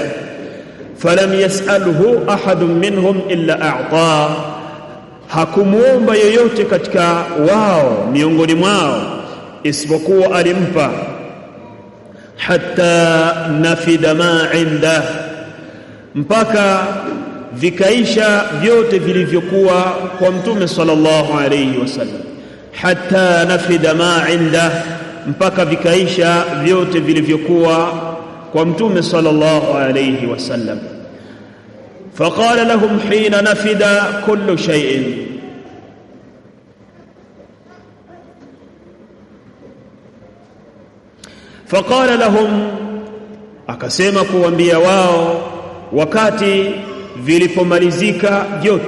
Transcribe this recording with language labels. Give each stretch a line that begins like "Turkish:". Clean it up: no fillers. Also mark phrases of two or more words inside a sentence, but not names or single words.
Arabic: فلم يسأله أحد منهم إلا أعطى,
Swahili: hakumuomba yeyote katika wao miongoni mwao isipokuwa alimpa.
Arabic: حتى نفد ما عند,
Swahili: mpaka vikaisha vyote vilivyokuwa kwa Mtume
Arabic: صلى الله عليه وسلم. حتى نفد ما عند,
Swahili: mpaka vikaisha vyote vilivyokuwa kwa Mtume
Arabic: صلى الله عليه وسلم. فقال لهم حين نفد كل شيء فقال لهم,
Swahili: akasema kuambia wao wakati vilipomalizika vyote.